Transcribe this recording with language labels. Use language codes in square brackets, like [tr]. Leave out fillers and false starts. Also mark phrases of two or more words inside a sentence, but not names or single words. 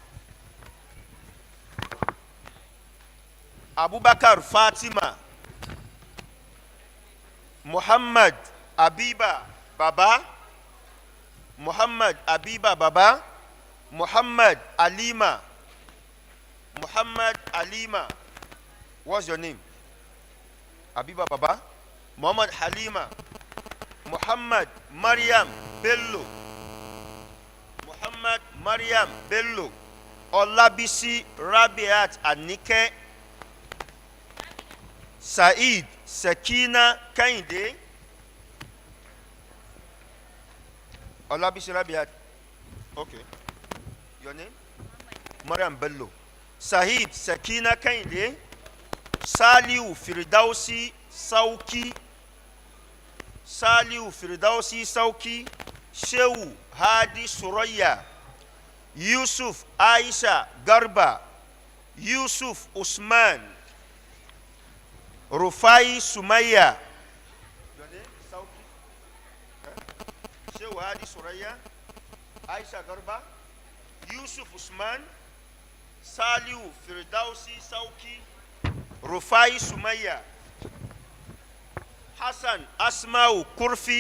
[en] Abubakar Fatima. Muhammad Abiba Baba. Muhammad Abiba Baba. Muhammad Alima. Muhammad Alima. What's your name? Abiba Baba. Muhammad Halima. Muhammad Maryam Bello. Muhammad Maryam Bello. Olabisi Rabiat Anike. Said Sakina Kainde. Olabisi Rabiat. Okay. Your name? Maryam Bello. Sahid Sakina Kainde. Saliu Firdausi Sauki. Saliu Firdausi Sauki. Shehu Hadi Suraya. Yusuf Aisha Garba. Yusuf Usman. Rufai Sumaya. Your name? Sauki. Shehu Hadi Suraya. Aisha Garba. Yusuf Usman. Saliu Firdausi Sauki. Rufai Sumaya. Hassan Asmau Kurfi.